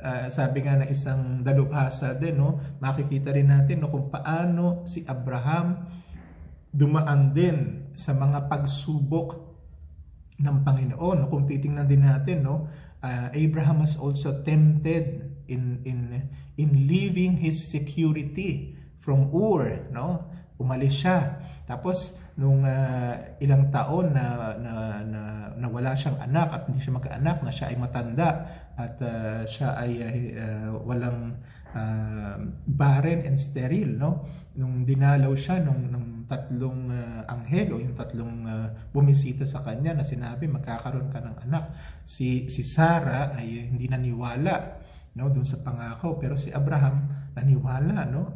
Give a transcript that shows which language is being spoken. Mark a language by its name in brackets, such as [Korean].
[Filipino] Sabi nga ng isang dalubhasa din, no? Makikita rin natin, no, kung paano si Abraham dumaan din sa mga pagsubok ng Panginoon. Kung titingnan din natin, no, [English] Abraham was also tempted in leaving his security from Ur, no? [Filipino] Umalis siya. Tapos nung ilang taon na wala siyang anak at hindi siya magkaanak, na siya ay matanda at siya ay walang [English] barren and sterile, [Filipino] no? Nung dinalaw siya nung tatlong anghel o yung tatlong bumisita sa kanya na sinabi magkakaroon ka ng anak, si Sarah ay hindi naniwala, no, doon sa pangako, pero si Abraham naniwala, no?